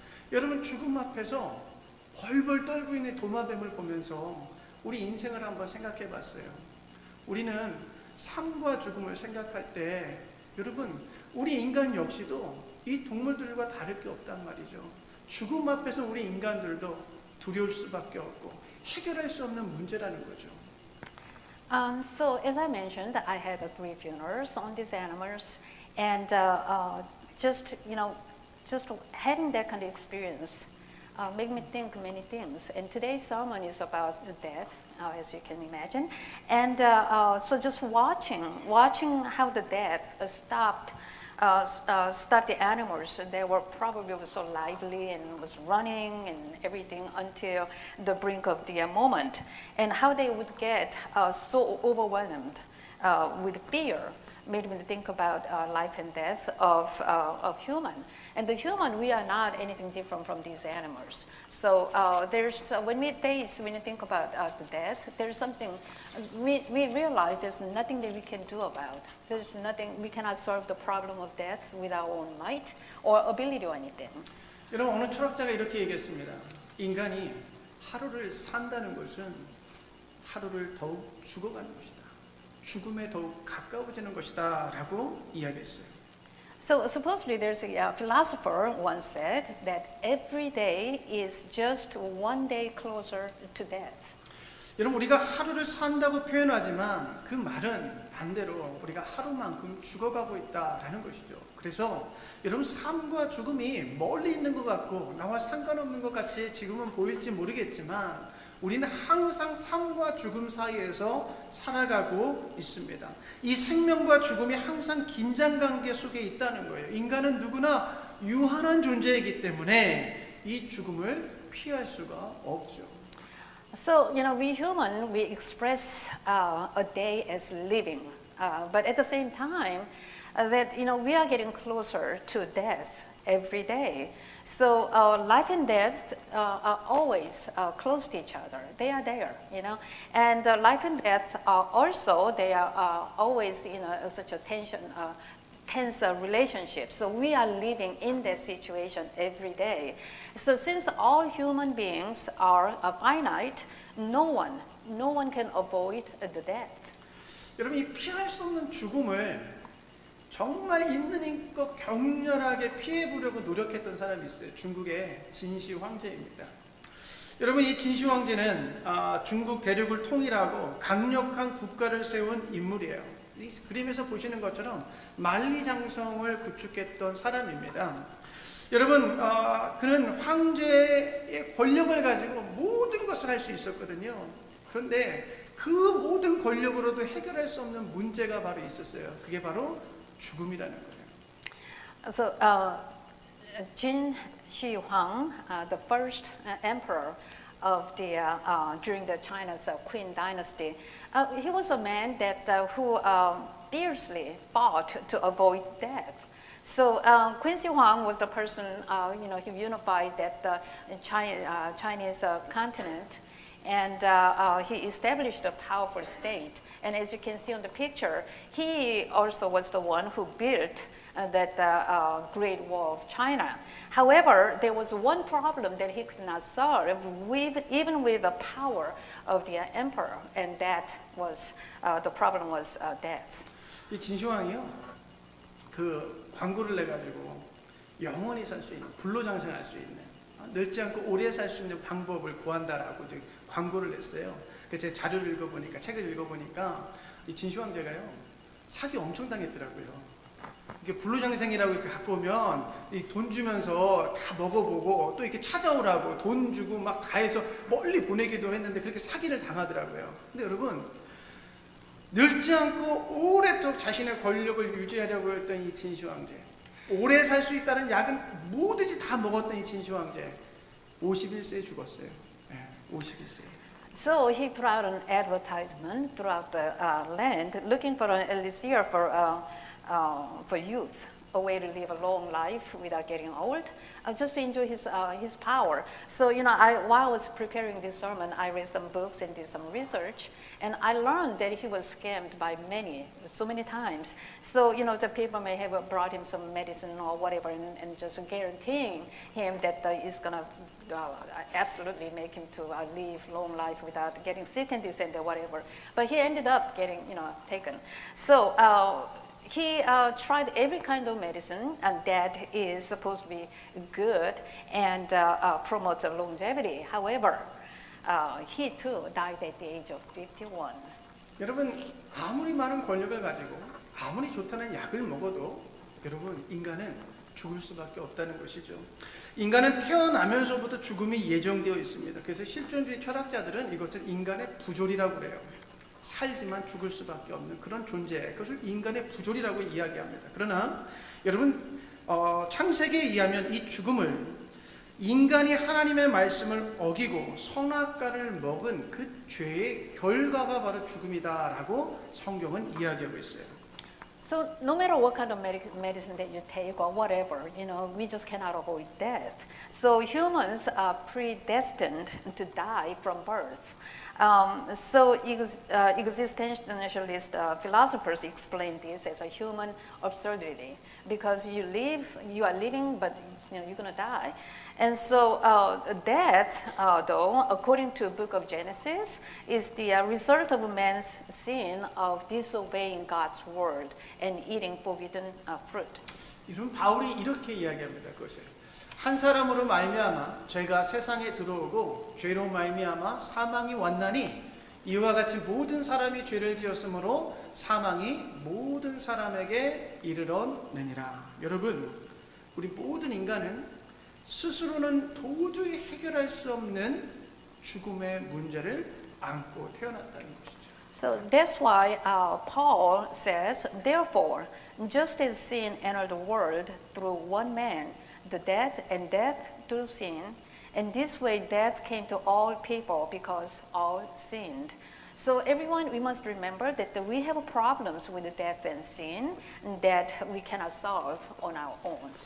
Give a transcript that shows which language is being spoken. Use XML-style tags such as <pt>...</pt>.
<ko>여러분, 죽음 앞에서 벌벌 떨고 있는 도마뱀을 보면서 우리 인생을 한번 생각해 봤어요. 우리는 삶과 죽음을 생각할 때, 여러분, 우리 인간 역시도 이 동물들과 다를 게 없단 말이죠. 죽음 앞에서 우리 인간들도 두려울 수밖에 없고 해결할 수 없는 문제라는 거죠.</ko> <en>So as I mentioned, I had 3 funerals on these animals, and just having that kind of experience made me think many things. And today's sermon is about death, as you can imagine. And so just watching how the death stopped the animals. They were probably so lively and was running and everything until the brink of the moment, and how they would get so overwhelmed with fear made me think about life and death of human. And the human, we are not anything different from these animals. So when you think about the death, there's something, we realize there's nothing that we can do about. There's nothing, we cannot solve the problem of death with our own might or ability or anything.</en> <ko>여러분, 어느 철학자가 이렇게 얘기했습니다. 인간이 하루를 산다는 것은 하루를 더욱 죽어가는 것이다. 죽음에 더욱 가까워지는 것이다 라고 이야기했어요.</ko> <en>So supposedly there's a philosopher once said that every day is just one day closer to death.</en> <ko>여러분 우리가 하루를 산다고 표현하지만 그 말은 반대로 우리가 하루만큼 죽어가고 있다라는 것이죠. 그래서 여러분 삶과 죽음이 멀리 있는 것 같고 나와 상관없는 것 같이 지금은 보일지 모르겠지만 우리는 항상 삶과 죽음 사이에서 살아가고 있습니다. 이 생명과 죽음이 항상 긴장관계 속에 있다는 거예요. 인간은 누구나 유한한 존재이기 때문에 이 죽음을 피할 수가 없죠.</ko> <en>So, we human, we express a day as living, but at the same time, that, we are getting closer to death every day. So, life and death are always close to each other. They are there, and life and death are also, they are always in such a tense relationship. So we are living in that situation every day. So since all human beings are finite, no one can avoid the death.</en> <ko>여러분 이 피할 수 없는 죽음을 정말 있는 힘껏 격렬하게 피해보려고 노력했던 사람이 있어요. 중국의 진시 황제입니다. 여러분 이 진시 황제는 중국 대륙을 통일하고 강력한 국가를 세운 인물이에요. 이 그림에서 보시는 것처럼 만리장성을 구축했던 사람입니다. 여러분 그는 황제의 권력을 가지고 모든 것을 할 수 있었거든요. 그런데 그 모든 권력으로도 해결할 수 없는 문제가 바로 있었어요. 그게 바로 죽음이라는 거예요.</ko> <en>So Qin Shi Huang, the first emperor of during the China's Qin dynasty, he was a man that who fiercely fought to avoid death. So Qin Shi Huang was the person, who unified that Chinese continent, and he established a powerful state. And as you can see on the picture, he also was the one who built that Great Wall of China. However, there was one problem that he could not solve, even with the power of the emperor, and that was the problem was death.</en> <ko>이 진시황이요, 그 광고를 내 가지고 영원히 살 수 있는, 불로장생할 수 있는, 늙지 않고 오래 살 수 있는 방법을 구한다라고 광고를 냈어요. 그래서 제가 자료를 읽어보니까, 책을 읽어보니까 이 진시황제가요 사기 엄청 당했더라고요. 이게 불로장생이라고 이렇게 갖고 오면 돈 주면서 다 먹어보고 또 이렇게 찾아오라고 돈 주고 막 다 해서 멀리 보내기도 했는데 그렇게 사기를 당하더라고요. 근데 여러분 늙지 않고 오래도록 자신의 권력을 유지하려고 했던 이 진시황제, 오래 살 수 있다는 약은 뭐든지 다 먹었던 이 진시황제 51세에 죽었어요. 네, 51세.</ko> <en>So he put out an advertisement throughout the land, looking for an elixir for youth, a way to live a long life without getting old, just to enjoy his power. So while I was preparing this sermon, I read some books and did some research, and I learned that he was scammed by so many times. So the people may have brought him some medicine or whatever, and just guaranteeing him that it's gonna absolutely make him to live long life without getting sick and this and that, whatever. But he ended up getting taken. So. He tried every kind of medicine that is supposed to be good and promotes longevity. However, he too died at the age of 51.</en> <ko>여러분 아무리 많은 권력을 가지고 아무리 좋다는 약을 먹어도 여러분 인간은 죽을 수밖에 없다는 것이죠. 인간은 태어나면서부터 죽음이 예정되어 있습니다. 그래서 실존주의 철학자들은 이것을 인간의 부조리라고 그래요. 살지만 죽을 수밖에 없는 그런 존재, 그것을 인간의 부조리라고 이야기합니다. 그러나 여러분 창세기에 의하면 이 죽음을 인간이 하나님의 말씀을 어기고 선악과를 먹은 그 죄의 결과가 바로 죽음이다라고 성경은 이야기하고 있어요.</ko> <en>So no matter what kind of medicine that you take or whatever, we just cannot avoid death. So humans are predestined to die from birth. So existentialist philosophers explain this as a human absurdity, because you are living, but you're going to die. And so death, though, according to the book of Genesis, is the result of man's sin of disobeying God's word and eating forbidden fruit.</en> <ko>여러분 바울이 이렇게 이야기합니다. 그것을 한 사람으로 말미암아 죄가 세상에 들어오고 죄로 말미암아 사망이 왔나니 이와 같이 모든 사람이 죄를 지었으므로 사망이 모든 사람에게 이르렀느니라. 여러분 우리 모든 인간은 스스로는 도저히 해결할 수 없는 죽음의 문제를 안고 태어났다는 것이죠.</ko> <en>So that's why Paul says, therefore, just as sin entered the world through one man, the death, and death through sin, and this way death came to all people because all sinned. So everyone, we must remember that we have problems with death and sin that we cannot solve on our own.</en>